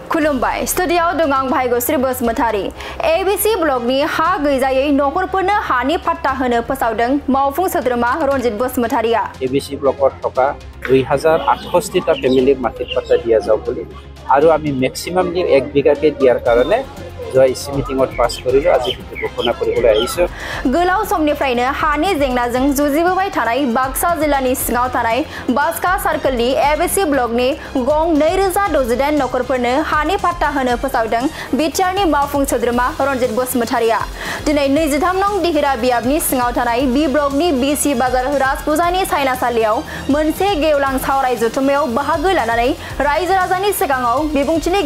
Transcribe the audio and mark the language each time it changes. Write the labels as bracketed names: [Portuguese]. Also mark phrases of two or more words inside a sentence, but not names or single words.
[Bodo] खुलुमबाय स्टुडियोआव दं आं भाग्यश्री बसुमतारी एबिसि ब्लगनि हा गैजायै नखरफोरनो हानि पाट्टा होनो फोसावदों मावफुं सोद्रोमा रनजित बसुमतारीआ [Assamese] एबिसि ब्लकत থকা 2868টা ফ্যামিলিক মাটিৰ পাট্টা দিয়া যাওক বুলি আৰু আমি ম্যাক্সিমামলি 1 বিঘাকে দিয়াৰ কাৰণে জয় ইসি মিটিংত পাস কৰিলো আজি ভিডিঅ ঘোষণা কৰিবলৈ আহিছো [Bodo] गोलाव समनिफ्रायनो हानि जेंनाजों जुजिबोबाय थानाय बाक्सा जिल्लानि सिङाव थानाय बास्का सार्कलनि एबिसि ब्लकनि गं 2068 नखरफोरनो हानि पाट्टा होनो फोसावदों बिटिआरनि मावफुं सोद्रोमा रनजित बसुमतारीआ दिनै 23 नं दिहिरा बियाबनि सिङाव थानाय बि ब्लकनि बिसि बाजार राजपुजानि सायनासालियाव मोनसे गेवलां सावराय जथुमायाव बाहागो लानानै रायजो राजानि सिगाङाव बिबुंथिनि